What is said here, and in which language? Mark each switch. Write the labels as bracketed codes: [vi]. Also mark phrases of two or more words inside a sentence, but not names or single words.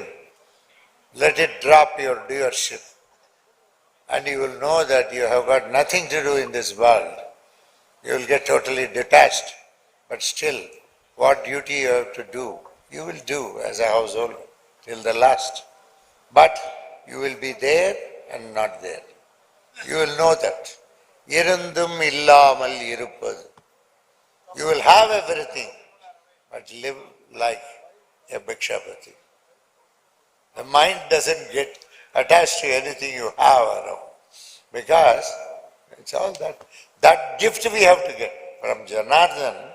[en] Let it drop your doership. And you will know that you have got nothing to do in this world. You will get totally detached. But still, what duty you have to do, you will do as a householder till the last. But you will be there and not there. You will know that. [ta] இருந்தும் இல்லாமல் இருப்பது. [en] You will have everything, but live like a bhikshapati. The mind doesn't get attached to anything you have around, because it's all that. That gift we have to get from Janardhan.